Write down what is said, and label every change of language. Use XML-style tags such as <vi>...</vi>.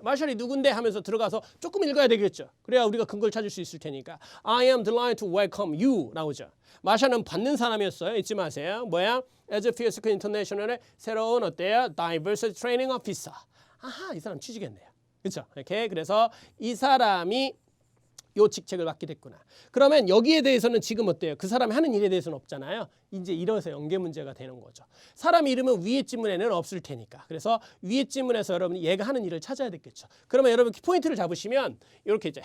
<ko>마셜이 누군데 하면서 들어가서 조금 읽어야 되겠죠. 그래야 우리가 근거를 찾을 수 있을 테니까.</ko> <en>I am delighted to welcome you</en> <ko>나오죠. 마셜은 받는 사람이었어요. 잊지 마세요. 뭐야?</ko> <en>As a Fisker International의</en> <ko>새로운 어때요?</ko> <en>Diversity Training Officer.</en> <ko>아하, 이 사람 취직했네요. 그렇죠? 이렇게 그래서 이 사람이 요 직책을 맡게 됐구나. 그러면 여기에 대해서는 지금 어때요? 그 사람이 하는 일에 대해서는 없잖아요. 이제 이래서 연계 문제가 되는 거죠. 사람 이름은 위에 지문에는 없을 테니까. 그래서 위에 지문에서 여러분이 얘가 하는 일을 찾아야 되겠죠. 그러면 여러분 포인트를 잡으시면 이렇게 있죠.</ko>